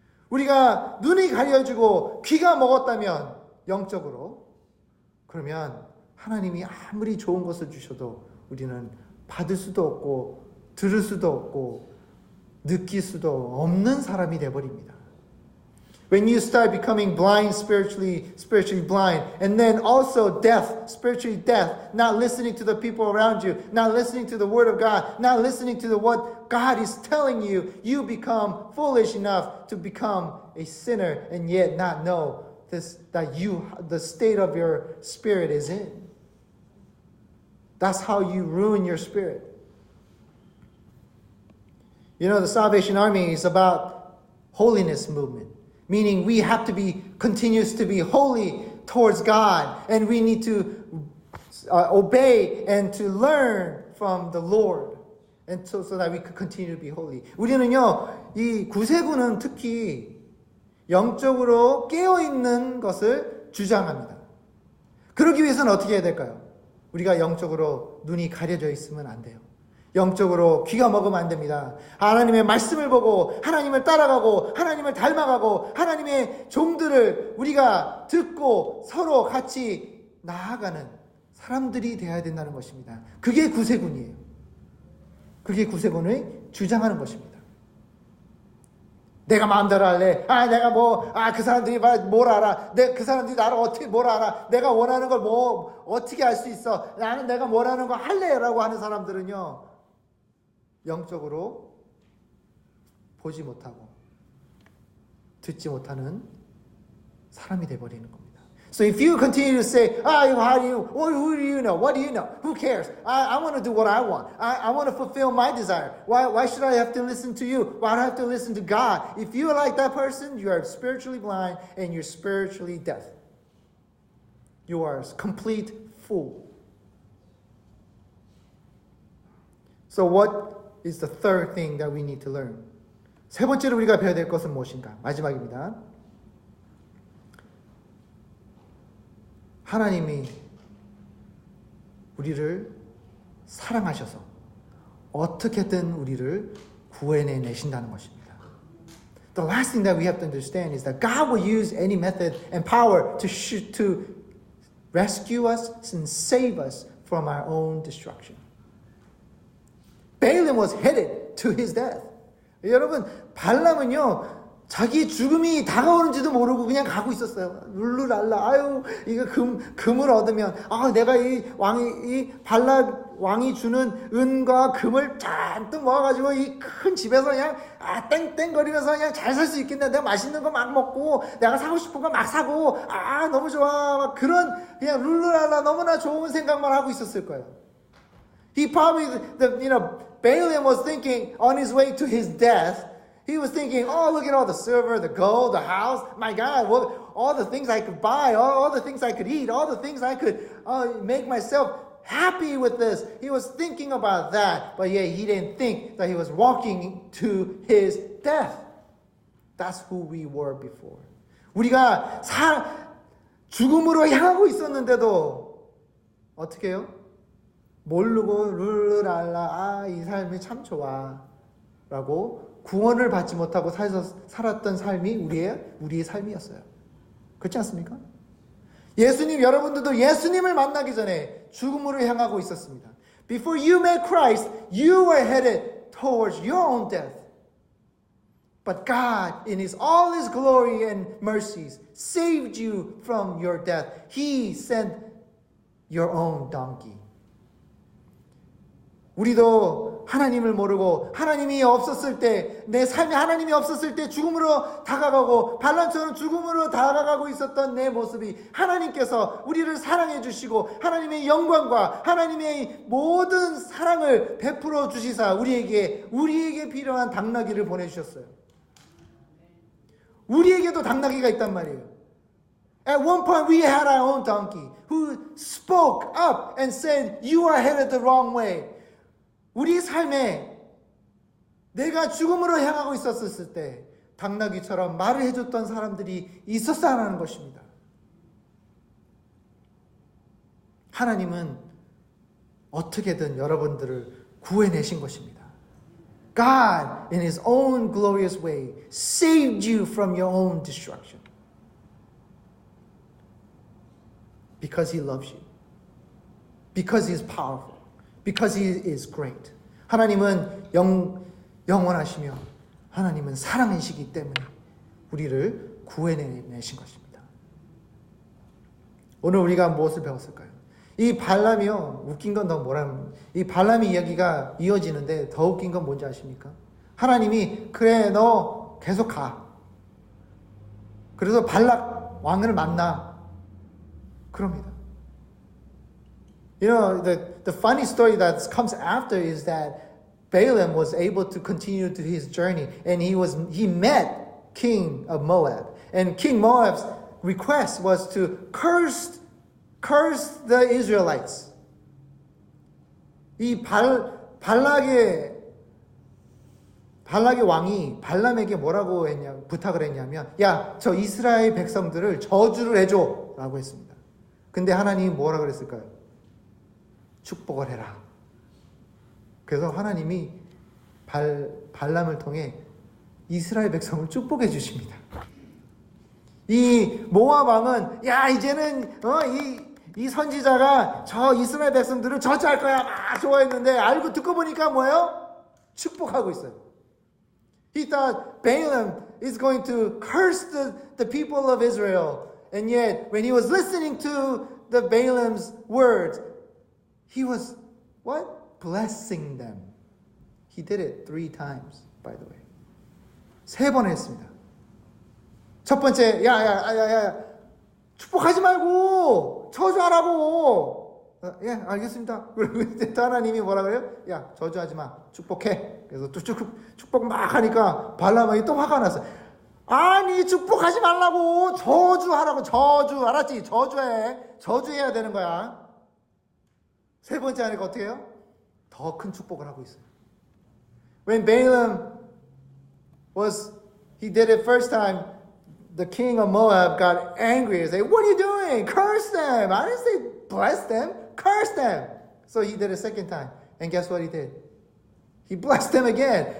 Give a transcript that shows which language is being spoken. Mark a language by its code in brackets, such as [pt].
[ko] 우리가 눈이 가려지고 귀가 먹었다면 영적으로 그러면 하나님이 아무리 좋은 것을 주셔도 우리는 받을 수도 없고 들을 수도 없고 느낄 수도 없는 사람이 되어버립니다. [en] When you start becoming blind spiritually blind, and then also deaf, spiritually deaf, not listening to the people around you, not listening to the Word of God, not listening to what God is telling you, you become foolish enough to become a sinner and yet not know the state of your spirit is in. That's how you ruin your spirit. You know, the Salvation Army is about holiness movement. Meaning we have to be continuous to be holy towards God, and we need to obey and to learn from the Lord, and so that we could continue to be holy. [ko] 우리는요, 이 구세군은 특히 영적으로 깨어 있는 것을 주장합니다. 그러기 위해서는 어떻게 해야 될까요? 우리가 영적으로 눈이 가려져 있으면 안 돼요. 영적으로 귀가 먹으면 안 됩니다. 하나님의 말씀을 보고 하나님을 따라가고 하나님을 닮아가고 하나님의 종들을 우리가 듣고 서로 같이 나아가는 사람들이 되어야 된다는 것입니다. 그게 구세군이에요. 그게 구세군의 주장하는 것입니다. 내가 마음대로 할래. 그 사람들이 뭘 알아. 그 사람들이 나를 어떻게 뭘 알아. 내가 원하는 걸 어떻게 알 수 있어. 나는 내가 원하는 거 할래라고 하는 사람들은요. 영적으로 보지 못하고 듣지 못하는 사람이 되어버리는 겁니다. [en] So if you continue to say, how do you, who do you know? What do you know? Who cares? I want to do what I want. I want to fulfill my desire. Why should I have to listen to you? Why do I have to listen to God? If you are like that person, you are spiritually blind and you're spiritually deaf. You are a complete fool. So what is the third thing that we need to learn? [ko] 세 번째로 우리가 배워야 될 것은 무엇인가? 마지막입니다. 하나님이 우리를 사랑하셔서 어떻게든 우리를 구해내 내신다는 것입니다. [en] The last thing that we have to understand is that God will use any method and power to rescue us and save us from our own destruction. Balaam was headed to his death. [ko] 여러분, 발람은요, 자기 죽음이 다가오는지도 모르고 그냥 가고 있었어요. 룰루랄라, 아유, 이거 금을 얻으면, 내가 이 발락 왕이 주는 은과 금을 잔뜩 모아가지고 이 큰 집에서 그냥, 땡땡거리면서 그냥 잘 살 수 있겠네. 내가 맛있는 거 막 먹고, 내가 사고 싶은 거 막 사고, 너무 좋아. 막 그런, 그냥 룰루랄라 너무나 좋은 생각만 하고 있었을 거예요. [en] He probably, Balaam was thinking on his way to his death, he was thinking, look at all the silver, the gold, the house. My God, all the things I could buy, all the things I could eat, all the things I could make myself happy with this. He was thinking about that, but yet he didn't think that he was walking to his death. That's who we were before. [ko] 우리가 죽음으로 향하고 있었는데도 어떻게 해요? 모르고 룰루랄라 이 삶이 참 좋아 라고 구원을 받지 못하고 살았던 삶이 우리의 삶이었어요. 그렇지 않습니까? 여러분들도 예수님을 만나기 전에 죽음으로 향하고 있었습니다. [en] Before you met Christ, you were headed towards your own death. But God, in all His glory and mercies, saved you from your death. He sent your own donkey. [ko] 우리도 하나님을 모르고 하나님이 없었을 때, 내 삶에 하나님이 없었을 때 죽음으로 다가가고 발람처럼 죽음으로 다가가고 있었던 내 모습이 하나님께서 우리를 사랑해 주시고 하나님의 영광과 하나님의 모든 사랑을 베풀어 주시사 우리에게 필요한 당나귀를 보내주셨어요. 우리에게도 당나귀가 있단 말이에요. [en] At one point we had our own donkey who spoke up and said, "You are headed the wrong way." [ko] 우리 삶에 내가 죽음으로 향하고 있었을 때 당나귀처럼 말을 해줬던 사람들이 있었다는 것입니다. 하나님은 어떻게든 여러분들을 구해내신 것입니다. [en] God, in His own glorious way, saved you from your own destruction. Because He loves you. Because He is powerful. Because He is great. [ko] 하나님은 영원하시며 하나님은 사랑이시기 때문에 우리를 구해내신 것입니다. 오늘 우리가 무엇을 배웠을까요? 이 발람이요, 웃긴 건 더 뭐라면, 이 발람의 이야기가 이어지는데 더 웃긴 건 뭔지 아십니까? 하나님이 그래 너 계속 가. 그래서 발락 왕을 만나. 그럽니다. [en] You know, the funny story that comes after is that Balaam was able to continue to his journey, and he met King of Moab, and King Moab's request was to curse the Israelites. [ko] 이 발락의 왕이 발람에게 뭐라고 부탁을 했냐면, 야, 저 이스라엘 백성들을 저주를 해줘라고 했습니다. 근데 하나님이 뭐라 그랬을까요? 축복을 해라. 그래서 하나님이 발람을 통해 이스라엘 백성을 축복해 주십니다. 이 모압 왕은 야 이제는 이 선지자가 저 이스라엘 백성들을 저주할 거야 막 좋아했는데 알고 듣고 보니까 뭐예요? 축복하고 있어요. [en] He thought Balaam is going to curse the people of Israel, and yet when he was listening to the Balaam's words, he was, what? Blessing them. He did it 3 times, by the way. [ko] 3번 했습니다. 첫 번째, 야, 축복하지 말고 저주하라고. 예, 알겠습니다. 그리고 이제 또 하나님이 뭐라 그래요? 야, 저주하지 마. 축복해. 그래서 또 축복 막 하니까 발람이 또 화가 났어요. 아니, 축복하지 말라고. 저주하라고. 저주. 알았지? 저주해. 저주해야 되는 거야. 3번째 하니까 어떻게 해요? 더 큰 축복을 하고 있어요. [en] When Balaam he did it first time, the king of Moab got angry and said, what are you doing? Curse them. I didn't say bless them. Curse them. So he did it second time. And guess what he did? He blessed them again.